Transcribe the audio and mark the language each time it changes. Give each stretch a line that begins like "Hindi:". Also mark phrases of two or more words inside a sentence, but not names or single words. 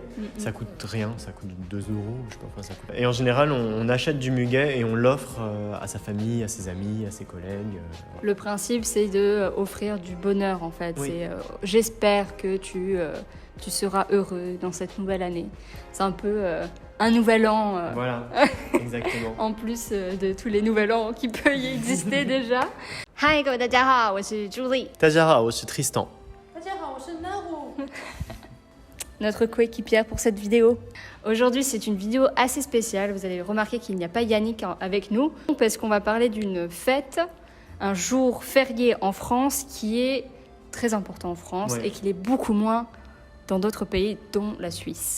French: Ça coûte rien, ça coûte 2 €, je sais pas, enfin, ça coûte. Et en général, on achète du muguet et on l'offre à sa famille, à ses amis, à ses collègues. Le principe, c'est de offrir du bonheur, en fait. Oui. C'est j'espère que tu seras heureux dans cette nouvelle année. C'est un peu un nouvel an. Voilà, exactement. En plus de tous les nouvel an qui peuvent y exister déjà.
Chinese: Hi, 各位大家好，我是 Julie。大家好，我是 Tristan。大家好，我是 Naru。
French: Notre coéquipière pour cette vidéo. Aujourd'hui, c'est une vidéo assez spéciale. Vous allez remarquer qu'il n'y a pas Yannick avec nous parce qu'on va parler d'une fête, un jour férié en France qui est très important en France et qu'il est beaucoup moins dans d'autres pays, dont la Suisse.